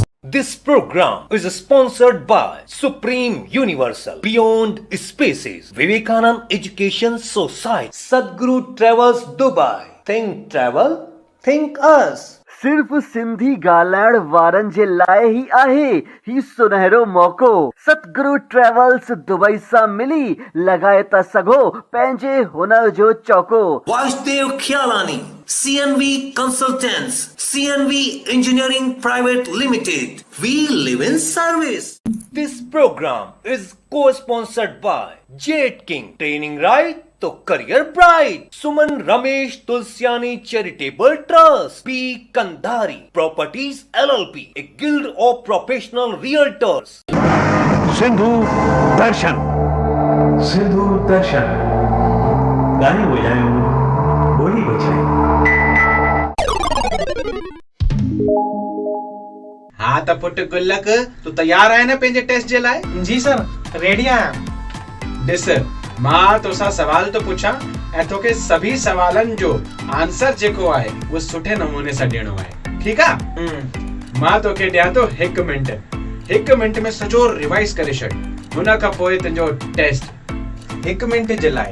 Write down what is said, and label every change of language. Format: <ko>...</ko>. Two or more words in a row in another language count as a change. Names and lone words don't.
<en>This program is sponsored by Supreme Universal, Beyond Spaces, Vivekanand Education Society, Sadhguru Travels Dubai. Think travel, think us.</en> <sd>सिर्फ सिंधी ॻाल्हाइण वारनि जे लाइ ही आहे ही सुनहरो मौक़ो। सतगुरु ट्रेवल्स दुबई सां मिली लॻाए था सघो पंहिंजे हुनर जो चौको।</sd> <en>Vasudev Khyalani, CNV Consultants, CNV Engineering Private Limited. We live in service. This program is co-sponsored by Jet King, Training Right to career bright, सुमन रमेश तुलसियानी चैरिटेबल ट्रस्ट, बी कंधारी प्रॉपर्टीज LLP, ए गिल्ड ऑफ प्रोफेशनल रियल्टर्स।</en> <sd>सिंधु दर्शन, सिंधु दर्शन, गाने बजायो, बोली बजायो। हाँ त पुट गुल्लक, तू तैयार आहे न पंहिंजे टेस्ट जे लाइ? जी सर, रेडी आहियां। ॾिस, मां तोसां सवाल तो पुछां ऐं तोखे सभी सवालनि जो आंसर जेको आहे वो सुठे नमूने सां ॾियणो आहे, ठीकु आहे? मां तोखे ॾियां थो 1 मिंट। 1 मिंट में सॼो रिवाइज करे छॾ, हुन खां पोइ तुंहिंजो टेस्ट 1 मिंट जे लाइ।</sd>